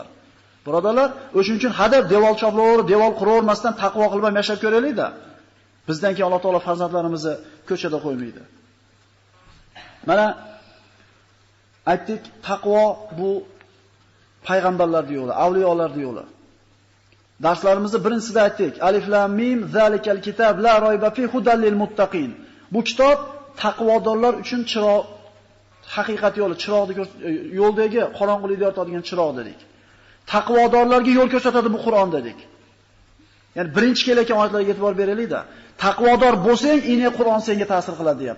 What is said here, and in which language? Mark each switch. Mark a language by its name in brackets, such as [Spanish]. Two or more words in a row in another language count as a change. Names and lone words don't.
[Uzbek] Birodarlar, o'shuning uchun hadab devor choplaverib, devor quravermasdan taqvo qilib ham yashab ko'raylik-da. Bizdan keyin Alloh taolo farzandlarimizni ko'chada qo'ymaydi. Mana aytdik, taqvo bu payg'ambarlarning yo'li, avliyolarning yo'li. Darslarimizda birinchisida aytdik, [Arabic] الم ذلك الكتاب لا ريب في هدى للمتقين. [Uzbek] Bu kitob taqvodorlar uchun chiroq, haqiqat yo'li, chiroqni yo'ldagi qorong'ulikni yoritadigan chiroq dedik. Taqvodorlarga yo'l ko'rsatadi bu Qur'on dedik. Ya'ni birinchi kelayotgan oyatlarga e'tibor beraylik-da. Taqvodor bo'lsang, ine Qur'on senga ta'sir qiladi, deyapti.